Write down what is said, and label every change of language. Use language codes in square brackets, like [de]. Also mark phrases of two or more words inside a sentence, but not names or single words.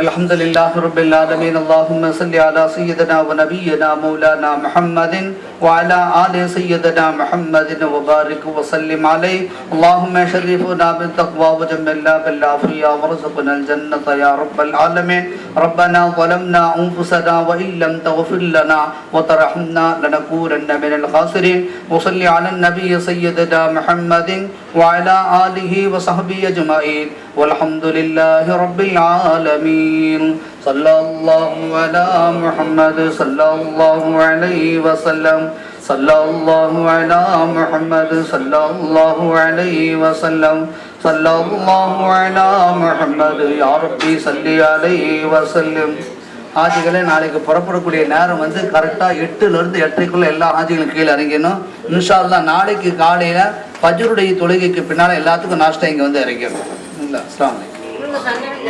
[ar] الحمد لله رب العالمين. اللهم صل على سيدنا ونبينا مولانا محمد وعلى آل سيدنا محمد وبارك وسلم عليه. اللهم شرفنا بالتقوى وجملنا بالعافية وارزقنا الجنة يا رب العالمين. ரப்பனா ظلمنا أنفسنا وإن لم تغفر لنا وترحمنا لنكونن من الخاسرين. وصلي على النبي سيدنا محمد وعلى آله وصحبه أجمعين والحمد لله رب العالمين. صلى الله على محمد صلى الله عليه وسلم. صلى الله على محمد صلى الله عليه وسلم. صلى الله على محمد يا ربي صل عليه وسلم. [ta] ஹாஜிகளே, நாளைக்கு புறப்படக்கூடிய நேரம் வந்து கரெக்டாக 8லேருந்து 8:30 எல்லா ஹாஜிகளும் கீழே இறங்கணும். [ar] إن شاء الله [ta] நாளைக்கு காலையில் ஃபஜ்ருடைய தொழுகைக்கு பின்னால் எல்லாத்துக்கும் நாஷ்டா இங்கே வந்து இறங்கிடணும். [ar] السلام عليكم.